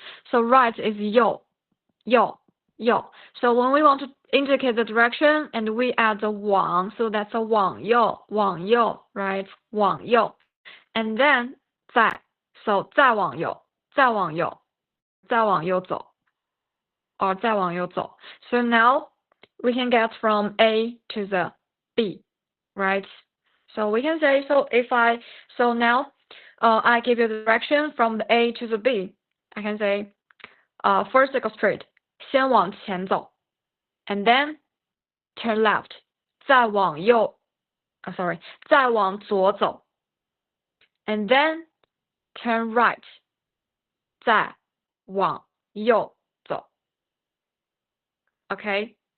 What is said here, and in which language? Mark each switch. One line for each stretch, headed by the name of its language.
English: So right is 右.So when we want to indicate the direction and we add the 往, so that's a 往右, right?
Chinese: 往右.
English: And then 再, so
Chinese: 再往右走
English: or 再往右走. So now we can get from A to the B, right? So we can say, so now I give you the direction from the A to the B. I can say, first go straight,
Chinese: 先往前走,
English: and then turn left,
Chinese: 再往左走,
English: and then turn right,
Chinese: 再往右走.
English: Okay?